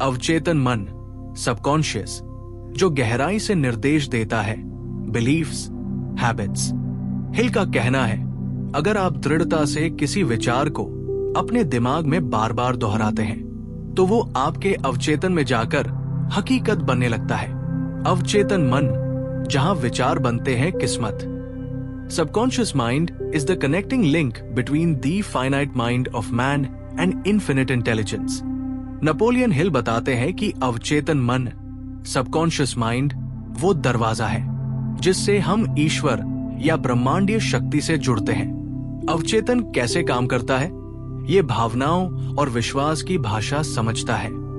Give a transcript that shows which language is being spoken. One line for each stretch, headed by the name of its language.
Hindi: अवचेतन मन, सबकॉन्शियस, जो गहराई से निर्देश देता है, बिलीफ्स, हैबिट्स। हिल का कहना है, अगर आप दृढ़ता से किसी विचार को अपने दिमाग में बार बार दोहराते हैं तो वो आपके अवचेतन में जाकर हकीकत बनने लगता है। अवचेतन मन, जहां विचार बनते हैं किस्मत।
English: Subconscious mind is the connecting link between the finite mind of man and infinite intelligence.
Hindi: Napoleon Hill बताते हैं कि अवचेतन मन, सबकॉन्शियस माइंड, वो दरवाजा है जिससे हम ईश्वर या ब्रह्मांडीय शक्ति से जुड़ते हैं। अवचेतन कैसे काम करता है? ये भावनाओं और विश्वास की भाषा समझता है।